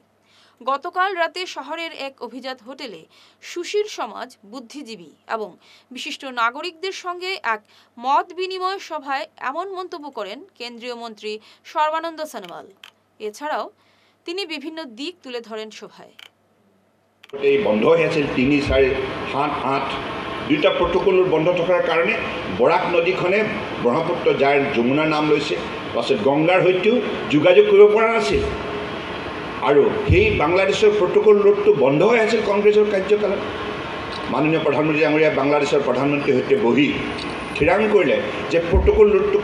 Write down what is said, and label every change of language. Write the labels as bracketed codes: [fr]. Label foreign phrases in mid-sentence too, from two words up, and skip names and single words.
[bn] গতকাল রাতে শহরের এক অভিজাত হোটেলে সুশীল সমাজ, বুদ্ধিজীবী এবং বিশিষ্ট নাগরিকদের সঙ্গে এক মত বিনিময় সভায় এমন মন্তব্য করেন কেন্দ্রীয় মন্ত্রী সর্বানন্দ সোনোয়াল। এছাড়াও তিনি বিভিন্ন দিক তুলে ধরেন সভায়। [as] এই বন্ধ হৈ আছিল 3, 4, 7, 8 দুটা প্ৰটকল বন্ধ থকাৰ কাৰণে বৰাক নদীখনে ব্ৰহ্মপুত্ৰ যাৰ যমুনাৰ নাম লৈছে পাছত গংগাৰ সৈতেও যোগাযোগ কৰিব পৰা নাছিল আৰু সেই বাংলাদেশৰ [en] protocol roadটো [as] বন্ধ হৈ আছিল কংগ্ৰেছৰ কাৰ্যকালত মাননীয় প্ৰধানমন্ত্ৰী ডাঙৰীয়া বাংলাদেশৰ প্ৰধানমন্ত্ৰীৰ সৈতে বহি থিৰাং কৰিলে যে [en] protocol roadটো